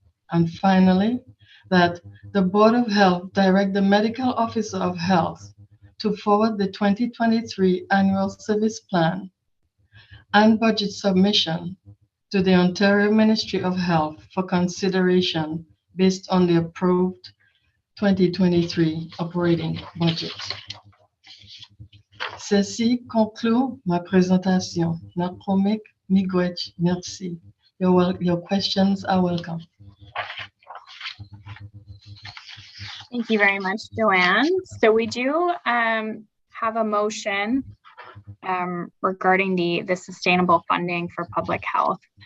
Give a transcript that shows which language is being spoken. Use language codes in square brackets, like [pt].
[en] And finally, that the Board of Health direct the Medical Officer of Health to forward the 2023 Annual Service Plan and budget submission to the Ontario Ministry of Health for consideration based on the approved 2023 operating budget. [fr] Ceci conclut ma présentation. Napromek Miigwech, merci. [en] Your questions are welcome. Thank you very much, Joanne. So we do have a motion regarding the sustainable funding for public health.